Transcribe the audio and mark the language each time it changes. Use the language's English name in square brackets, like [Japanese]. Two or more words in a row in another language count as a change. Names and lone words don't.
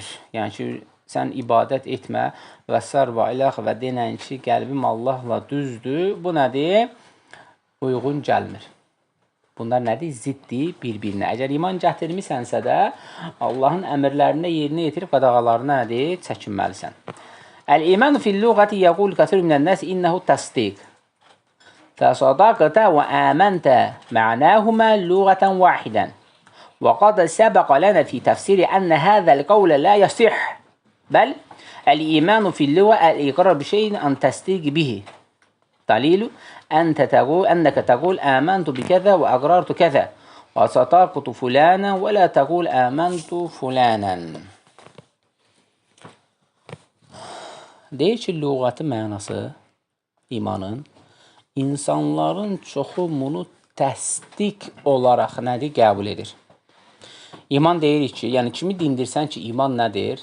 [Azerbaijani] Yəni ki, sən ibadət etmə və sər və iləx və denən ki, qəlbim Allahla düzdür. Bu nədir? Uyğun gəlmir. Bunlar nədir? Ziddir bir-birinə. Əgər iman gətirmisənsə də, Allahın əmrlərində yerinə yetirib qadağalarına nədir? Çəkinməlisən. [Arabic] الإيمان في اللغة يقول كثير من الناس إنه تصديق. فصدقت وآمنت معناهما لغة واحدا وقد سبق لنا في تفسير أن هذا القول لا يصح بل الإيمان في اللغة الإقرار بشيء أن تصدق به دليل أنك تقول آمنت بكذا وأقررت كذا وصدقت فلانا ولا تقول آمنت فلانا. [Azerbaijani] Deyir ki, lüğəti mənası imanın İnsanların çoxu bunu təsdiq olaraq nədir? Qəbul edir. İman deyirik ki, yəni kimi dindirsən ki, iman nədir?